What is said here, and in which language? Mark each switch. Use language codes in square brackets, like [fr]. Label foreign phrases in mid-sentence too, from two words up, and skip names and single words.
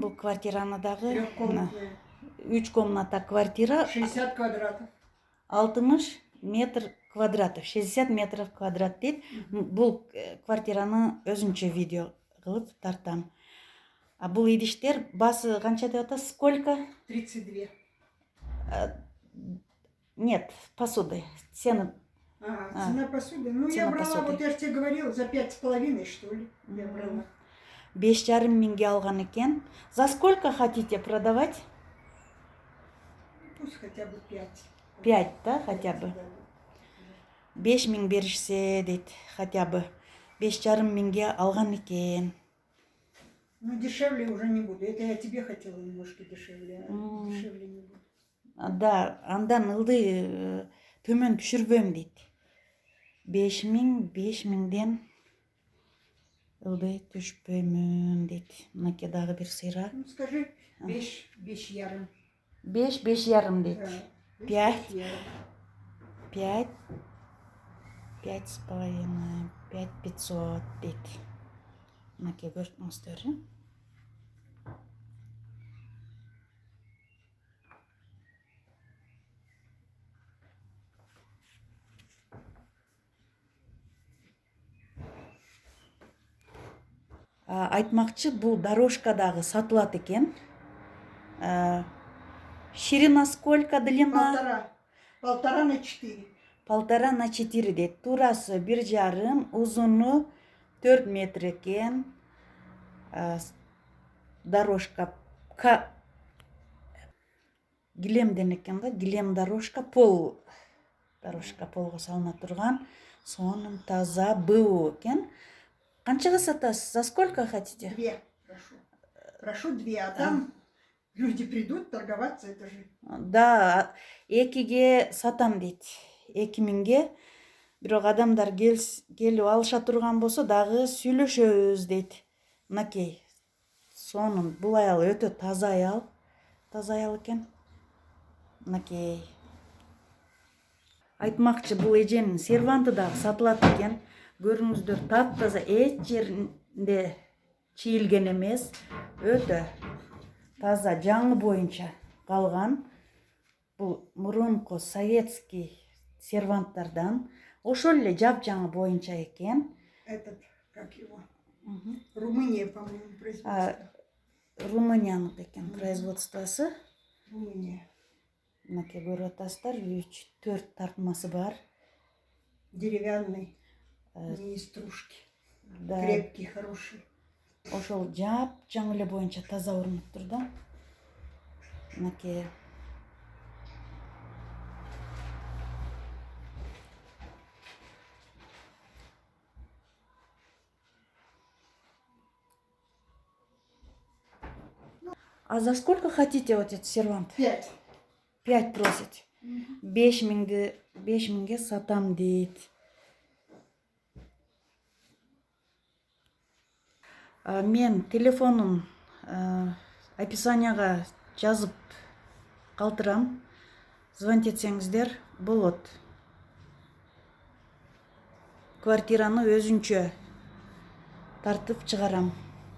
[ky] Бул квартираны дагы 3 комната квартира. [ru] 60 квадратов. 60 метр квадратов. 60 метров квадрат дейт. [ky] Бул квартираны өзүнчө видео кылып тартам. Бул идиштер басы канча деп атасыз? [ru] Сколько? 32. Нет, посуды. Цены. Цена посуды. Ну, я Цена брала, посуды. вот я же тебе говорила, за 5,5, что ли, я брала. [ky] 5,5 миңге алган экен. [ru] За сколько хотите продавать? Пусть хотя бы 5. [ky] 5, [ru] да, хотя бы. [ky] 5 миң беришсе дейт, [ru] хотя бы. [ky] 5,5 миңге алган экен. [ru] Ну, дешевле уже не буду. Это я тебе хотела немножко дешевле, а дешевле не буду. [ky] Да, андан ылды төмөн түшүрбөм дейт. 5 миңден ылды түшпөймүн дейт. Мынаке дагы бир сыйра. [ru] Ну, скажи, 5 ярым. [ky] 5,5 дейт. Да, 5, 5 5, 5,5, 5,500 дейт. Мынаке көрдүңүздөр. Айтмакчы, бул дорожкадагы сатылат экен. [ru] Ширина сколько, длина? 1,5 на 4. 1,5 на 4 [ky] дейт. Турасы 1,5, узуну 4 метр экен. Дорожка килемден экен да, килем дорожка, пол дорожка полго салына турган. Сонун таза БУ экен. Канчага сатасыз? [ru] За сколько хотите? 2, прошу. Прошу 2, а там люди придут торговаться, это же. [ky] Да, 2ге сатам дейт. 2 миңге. Бирок адамдар келип алыша турган болсо дагы сүйлөшөбүз дейт. Мынакей. Сонун, бул аял өтө таза аял. Таза аял экен. Мынакей. Айтмакчы, бул эженин серванты дагы сатылат экен. Көрүңүздөр, таптаза, эч жеринде чийилген эмес. Өтө таза, жаңы боюнча калган. Бул мурунку советский серванттардан. Ошол эле жапжаңы боюнча экен. [ru] Этот, как его? Румыния, по-моему, производство. [ky] Румынияныкы экен производствосы. Румыния. Мынакей көрүп атасыздар, 3-4 тартмасы бар. [ru] Деревянный, не из стружки. Да. Крепкий, хороший. [ky] Ошол жапжаңы эле боюнча таза орнуптур да. Мынакей. [ru] А за сколько хотите вот этот сервант? 5. [ky] 5 просите. 5 миңге сатам дейт. Мен телефонун описанияга жазып калтырам. Звонить этсеңиздер болот. Квартираны өзүнчө тартып чыгарам.